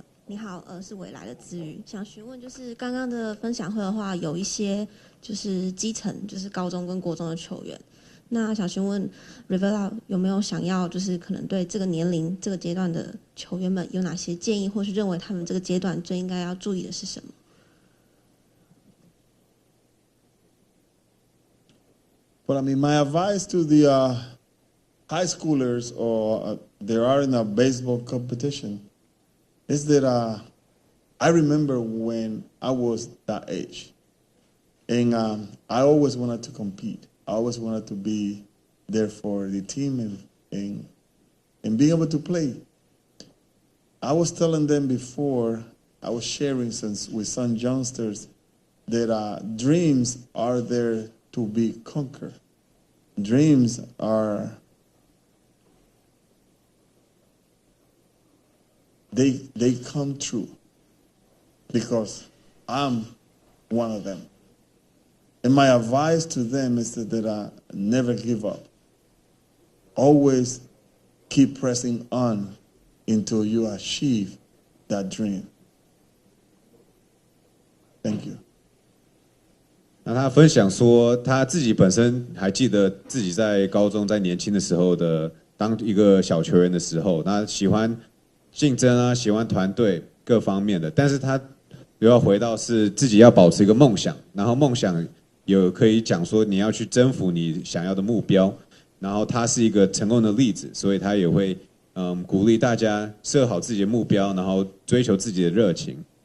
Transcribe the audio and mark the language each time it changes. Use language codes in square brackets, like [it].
[zh] 你好，是未来的资瑜，想询问就是刚刚的分享会的话，有一些就是基层，就是高中跟国中的球员，那想询问 Rivera 有没有想要就是可能对这个年龄这个阶段的球员们有哪些建议，或是认为他们这个阶段最应该要注意的是什么？ [en] But I mean, my advice to the high schoolers or they are in a baseball competition is that I remember when I was that age, and I always wanted to compete. I always wanted to be there for the team and being able to play. I was telling them before, I was sharing with some youngsters that dreams are there to be conquered. Dreams are, they come true because I'm one of them. And my advice to them is that I never give up. Always keep pressing on until you achieve that dream. Thank you. [zh] 那他分享说，他自己本身还记得自己在高中在年轻的时候的当一个小球员的时候，那喜欢竞争啊，喜欢团队各方面的，但是他又要回到是自己要保持一个梦想，然后梦想有可以讲说你要去征服你想要的目标，然后他是一个成功的例子，所以他也会鼓励大家设好自己的目标，然后追求自己的热情。